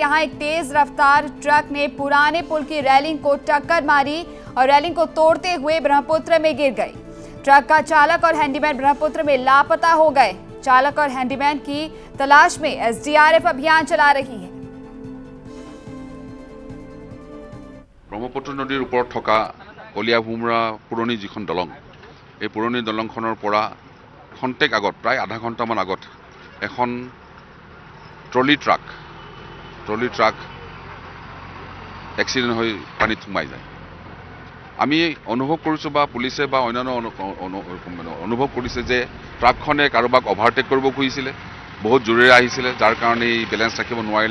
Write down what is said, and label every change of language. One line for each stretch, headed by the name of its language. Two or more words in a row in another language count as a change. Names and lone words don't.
Hindi: यहां एक तेज रफ्तार ट्रक ने पुराने पुल की रेलिंग को टक्कर मारी और रेलिंग को तोड़ते हुए ब्रह्मपुत्र में गिर गई। ट्रक का चालक और हैंडीमैन ब्रह्मपुत्र में लापता हो गए। चालक और हैंडीमैन की तलाश में एसडीआरएफ अभियान चला रही है।
Assamese: ব্ৰহ্মপুত্ৰ নদীৰ ওপৰত থকা কলিয়াভোমোৰা পুৰণি যিখন দলং এই পুৰণি দলংখনৰ পৰা খন্তেক আগত প্ৰায় আধা ঘণ্টামান আগত এখন
English: trolley truck accident
Assamese: হৈ পানীত সোমাই যায়। আমি অনুভৱ কৰিছোঁ বা পুলিচে বা অন্যান্য অনুভৱ কৰিছে যে ট্ৰাকখনে কাৰোবাক অভাৰটেক কৰিব খুজিছিলে, বহুত জোৰেৰে আহিছিলে, যাৰ কাৰণে বেলেঞ্চ ৰাখিব নোৱাৰিলে।